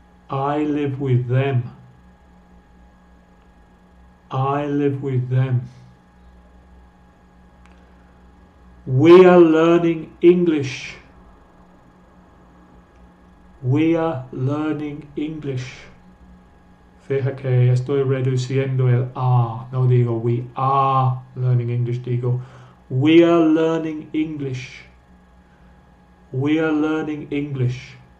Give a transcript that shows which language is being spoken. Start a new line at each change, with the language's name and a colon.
English: I live with them. I live with them. We are learning English. We are learning English.
Spanish: Fija que estoy reduciendo el are. No digo
English: we are learning English,
Spanish: digo
English: we are learning English. We are learning English.